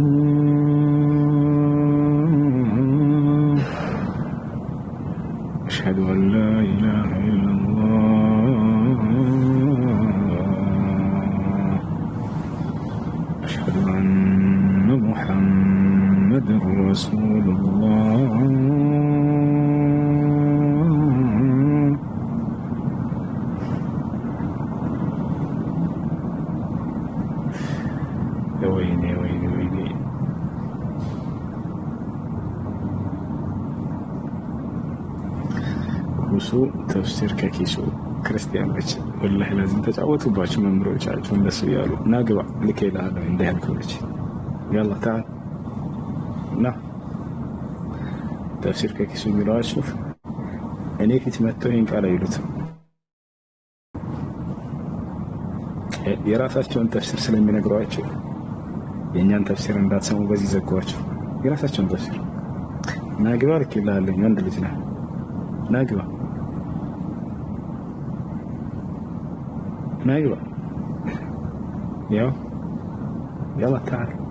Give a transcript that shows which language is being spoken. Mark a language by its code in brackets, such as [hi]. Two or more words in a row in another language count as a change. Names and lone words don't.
[ar] أشهد أن لا إله إلا الله أشهد أن محمد رسول الله يا ويلي يا ويلي ويلي [am] ሁሱ ተፍሲር ከኪሱ ክርስቲያኖች ወላሂ ለዚህ ተጫወቱባችሁ መምሮቻችሁ እንደሱ ያሉ ናግባ ልክ ይላል እንደ ያልኩልሽ [ar] يلا تعال [am] ና ተፍሲር ከኪሱ የሚሏችሁ እኔ ፊት መጥተው ይህን ቃል አይሉትም። የራሳቸውን ተፍሲር ስለሚነግሯቸው የእኛን ተፍሲር እንዳትሰሙ በዚህ ዘጓቸው። የራሳቸውን ተፍሲር ናግባ ልክ ይላል ወንድ ልጅ ነህ ናግባ ናግባ ያው [ar] يلا تعال